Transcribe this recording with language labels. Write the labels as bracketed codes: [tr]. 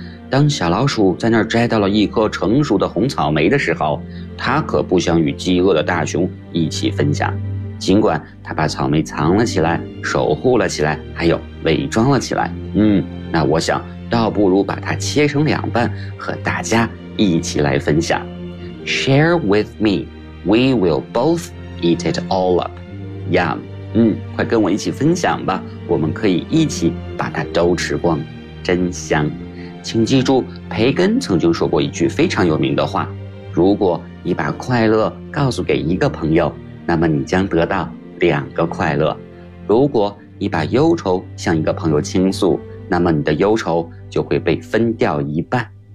[zh] 当小老鼠在那儿摘到了一颗成熟的红草莓的时候，它可不想与饥饿的大熊一起分享。尽管它把草莓藏了起来，守护了起来，还有伪装了起来。嗯，那我想倒不如把它切成两半，和大家一起来分享。 [en] Share with me, we will both eat it all up. Yum. [zh] 嗯，快跟我一起分享吧，我们可以一起把它都吃光，真香。请记住，培根曾经说过一句非常有名的话：如果你把快乐告诉给一个朋友，那么你将得到两个快乐；如果你把忧愁向一个朋友倾诉，那么你的忧愁就会被分掉一半。